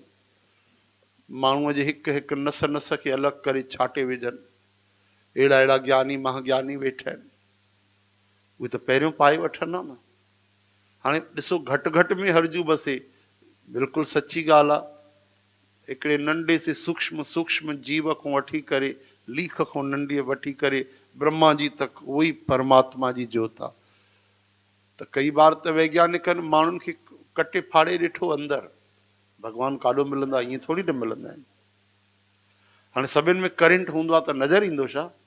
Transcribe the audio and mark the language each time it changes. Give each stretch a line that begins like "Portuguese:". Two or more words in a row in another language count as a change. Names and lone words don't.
Sindhi: माण्हूअ जे हिकु हिकु नस नस खे अलॻि करे छाटे विझनि, अहिड़ा अहिड़ा ज्ञानी महाज्ञानी वेठा आहिनि। उहे त पहिरियों पाए वठंदा न। हाणे ॾिसो घटि घटि में हरजू बसे, बिल्कुलु सची ॻाल्हि आहे। हिकिड़े नंढे से सूक्ष्म सूक्ष्म जीव खां वठी करे लीख खां नंढी वठी करे ब्रह्मा जी तक उहो ई परमात्मा जी जोत आहे। त कई बार त वैज्ञानिकनि माण्हुनि खे कटे फाड़े ॾिठो अंदरि, भॻवान काॾो मिलंदा? ईअं थोरी न मिलंदा आहिनि। हाणे सभिनि में करंट हूंदो आहे त नज़र ईंदो छा?